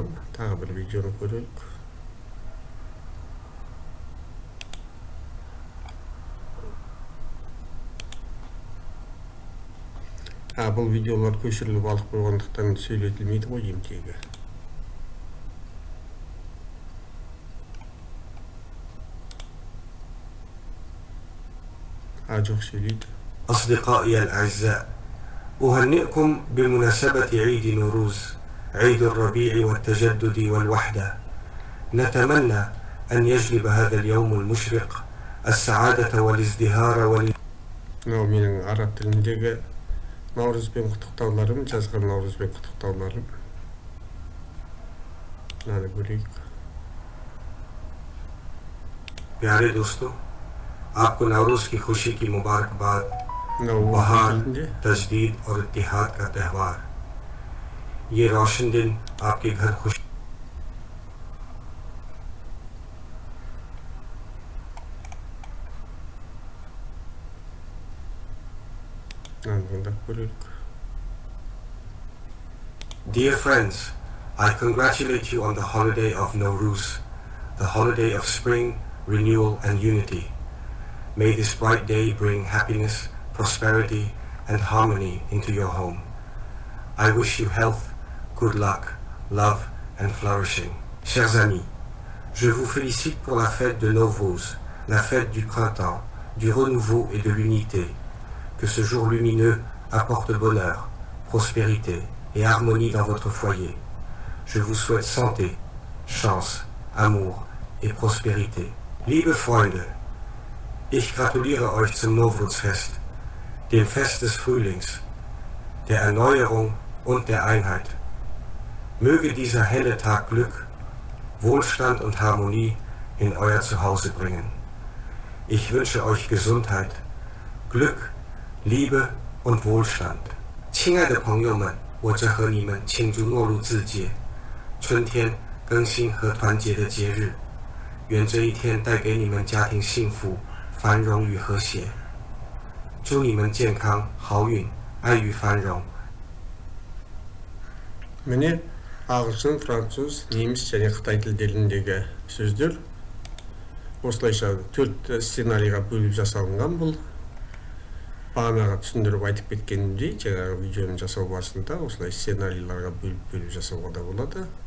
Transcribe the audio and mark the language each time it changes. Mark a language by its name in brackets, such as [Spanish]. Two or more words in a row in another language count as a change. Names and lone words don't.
[Kazakh] Тағы бір видеоны көрелік. Бұл видеолар көшіріліп алып қойғандықтан сөйлетілмейді ғой емтегі. жоқ сөйлейді. [Arabic] أصدقائي الأعزاء، أهنئكم بمناسبة عيد نوروز، عيد الربيع والتجدد والوحدة. نتمنى أن يجلب هذا اليوم المشرق السعادة والازدهار [Kazakh] мынау менің араб тіліндегі Наурызбен құттықтауларым, жазған Наурызбен құттықтауларым. Мынаны көрейік. [Hindi] प्यारे दोस्तों, आपको नवरोज की खुशी की मुबारकबाद। बहार, तजदीद और इत्तिहाद का त्यौहार। ये रोशन दिन आपके घर खुश [English] Dear friends, I congratulate you on the holiday of Nowruz, the holiday of spring, renewal and unity. May this bright day bring happiness, prosperity and harmony into your home. I wish you health, good luck, love and flourishing. [French] Chers amis, je vous félicite pour la fête de Nowruz, la fête du printemps, du renouveau et de l'unité. Que ce jour lumineux apporte bonheur, prospérité et harmonie dans votre foyer. Je vous souhaite santé, chance, amour et prospérité. [German] Liebe Freunde, ich gratuliere euch zum Nowruz-Fest, dem Fest des Frühlings, der Erneuerung und der Einheit. Möge dieser helle Tag Glück, Wohlstand und Harmonie in euer Zuhause bringen. Ich wünsche euch Gesundheit, Glück, Liebe und Wohlstand. [Chinese] 亲爱的朋友们，我正和你们庆祝诺禄自节，春天更新和团结的节日。愿这一天带给你们家庭幸福、繁荣与和谐。祝你们健康、好运、爱与繁荣。 [Kazakh] Міне ағылшын, француз, неміс және қытай тілдеріндегі сөздер осылайша 4 сценарийға бөліп жасалынған. Бұл бағанаға түсіндіріп айтып кеткенімдей, жаңағы видеоны жасау барысында осылай сценарийларға бөліп жасауға да болады.